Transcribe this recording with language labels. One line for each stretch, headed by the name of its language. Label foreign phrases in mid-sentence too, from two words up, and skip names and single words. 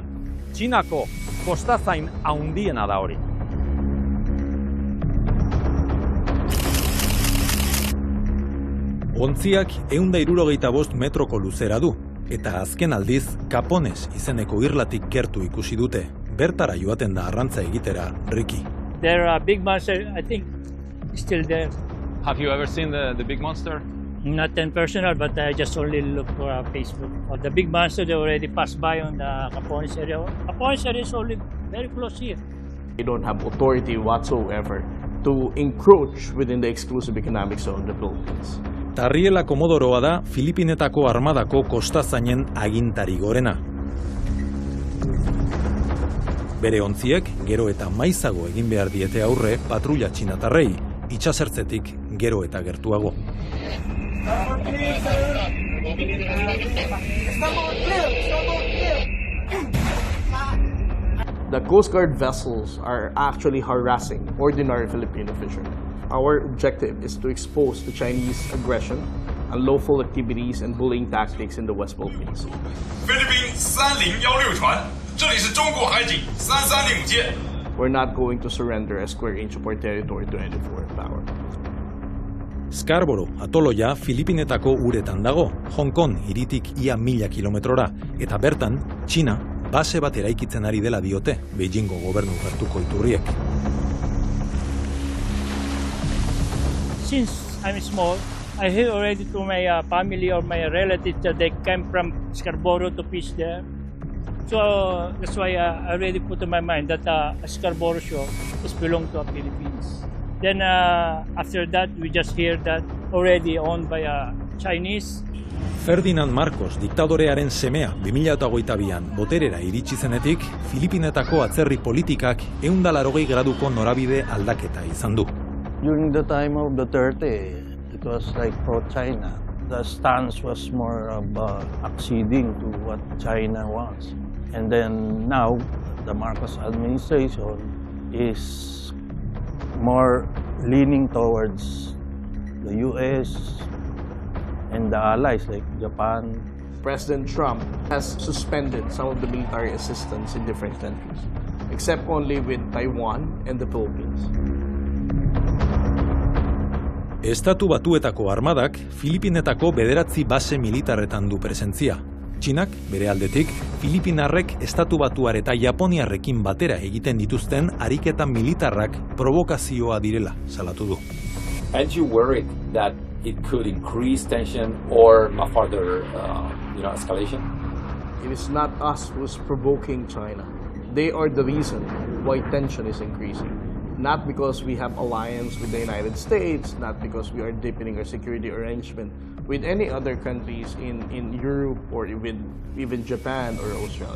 Basque: Txinako kostazain handiena da hori. Ontziak 165 metroko luzera du, eta azken aldiz Kapones izeneko irlatik gertu ikusi dute. Bertara joaten da arrantza egitera, Ricky.
English: There are big monster, I think, still there. Have you ever seen the big monster? Not in personal, but I just only look for Facebook. The big monster, they already passed by on the Capones area. Capones area is only very close here. They don't have authority whatsoever to encroach within the exclusive economic zone of the Philippines.
Basque: eta Arriela Komodoroa da Filipinetako armadako kostazainen agintari gorena. Bere ontziek gero eta maizago egin behar diete aurre patrulla txinatarrei, itsasertzetik gero eta gertuago.
English: The Coast Guard vessels are actually harassing ordinary Filipino fishermen. Our objective is to expose the Chinese aggression, unlawful activities, and bullying tactics in the West Philippines.
Chinese: 菲律宾3016船，这里是中国海警330舰。
English: We're not going to surrender a square inch of our territory to any foreign power.
Basque: Scarborough atoloia Filipinetako uretan dago, Hong Kong hiritik ia 1000 kilometrora, eta bertan, Txina base bat eraikitzen ari dela diote Beijingo gobernu gertuko iturriek.
English: Since I'm small, I hear already to my family or my relatives that they came from Scarborough to fish there. So that's why I already put in my mind that Scarborough shore is belong to the Philippines. Then after that, we just hear that already owned by Chinese.
Basque: Ferdinand Marcos diktadorearen semea 2022an boterera iritsi zenetik, Filipinetako atzerri politikak 180 graduko norabide aldaketa izan du.
English: During the time of Duterte, it was like pro-China. The stance was more of acceding to what China wants. And then now, the Marcos administration is more leaning towards the US and the allies like Japan. President Trump has suspended some of the military assistance in different countries, except only with Taiwan and the Philippines.
Basque: Estatu Batuetako armadak Filipinetako 9 base militarretan du presentzia. Txinak, bere aldetik, Filipinarrek Estatu Batuar eta Japoniarrekin batera egiten dituzten ariketa militarrak provokazioa direla salatu du.
English: Aren't you worried that it could increase tension or a further escalation? It is not us who's provoking China. They are the reason why tension is increasing. Not because we have alliance with the United States, not because we are deepening our security arrangement with any other countries in Europe or even Japan or Australia.